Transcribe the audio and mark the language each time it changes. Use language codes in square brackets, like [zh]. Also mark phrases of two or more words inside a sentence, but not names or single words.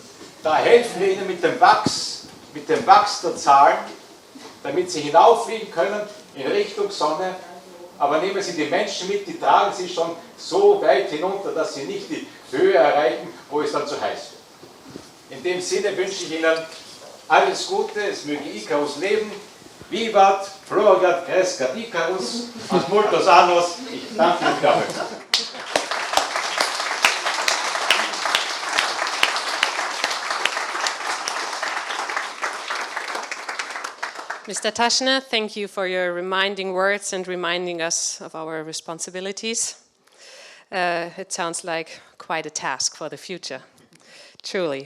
[de] Da helfen wir Ihnen mit dem Wachs der Zahlen, damit Sie hinauffliegen können in Richtung Sonne. Aber nehmen Sie die Menschen mit, die tragen Sie schon so weit hinunter, dass Sie nicht die Höhe erreichen, wo es dann zu heiß wird. In dem Sinne wünsche ich Ihnen alles Gute, es möge Icarus leben. [la] Vivat, Floreat, Crescat Icarus, ad multos annos. [de] Ich danke Ihnen dafür. [en] Mr. Taschner, thank you for your reminding words and reminding us of our responsibilities. It sounds like quite a task for the future, truly.